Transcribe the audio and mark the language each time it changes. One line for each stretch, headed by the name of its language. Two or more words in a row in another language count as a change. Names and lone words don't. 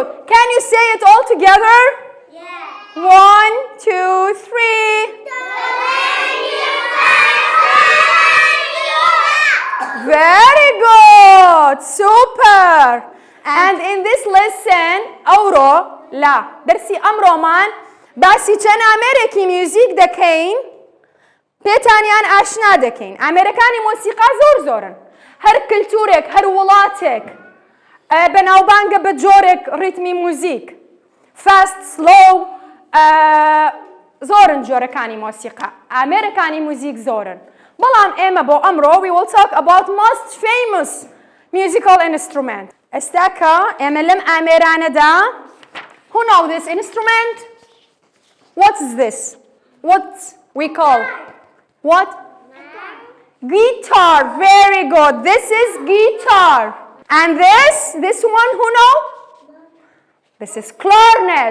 English: Can you say it all together? Yes. 1, 2, 3. Do, re, mi, fa, sol, la, ti, do. Very good. Super. And in this lesson, أورو لا درسي أم رومان
Central Kurdish: باسی چەند ئامێرێکی میوزیک دەکەین پێتانیان ئاشنا دەکەین. ئامێرەکانی مۆسیقا زۆرن. هەر کلتورێک، هەر وڵاتێک بەناوبانگە بە جۆرێک ریتمی موزیک.
English: fast, slow,
Central Kurdish: زۆرن جۆرەکانی مۆسیقا. ئامێرەکانی موزیک زۆرن. بەڵام ئێمە بۆ ئەمڕۆ
English: we will talk about most famous musical instrument.
Central Kurdish: ئێستاکە ئێمە لەم ئامێرانەدا
English: who know this instrument? What is this? What we call? What? Guitar. Very good. This is guitar. And this one who know? This is clarinet.